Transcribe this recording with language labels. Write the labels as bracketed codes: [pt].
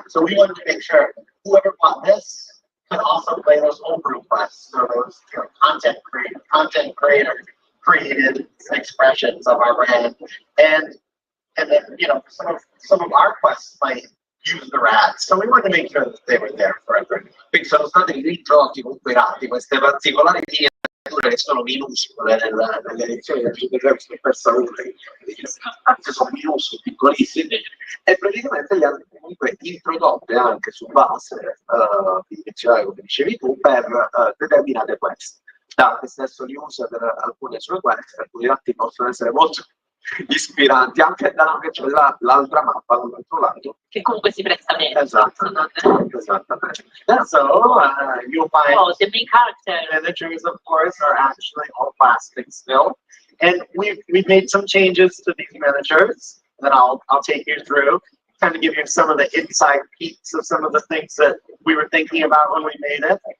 [en] So we wanted to make sure whoever bought this could also play those homebrew quests, or those content creator created expressions of our brand, and then some of our quests might use the rats. So we wanted to make sure that they were there for everyone. [it] Quindi sono stati rintrodotti con quei ratti, queste particolari miniature che sono minuscole nelle edizioni del HeroQuest per salute, che sono minuscoli, piccolissimi, e praticamente li hanno comunque introdotte anche su base bidimensionale, come dicevi tu, per determinate quest. Doug stesso li usa per alcune sue quest, alcuni ratti possono essere molto ispiranti, anche dato che c'è l'altra mappa dall'altro lato. Che comunque si presta bene. Esattamente. [en] So you'll find Oh, the main character. managers, of course, are actually all plastic still. And we've made some changes to these managers that I'll take you through, kind of give you some of the inside peeks of some of the things that we were thinking about when we made it.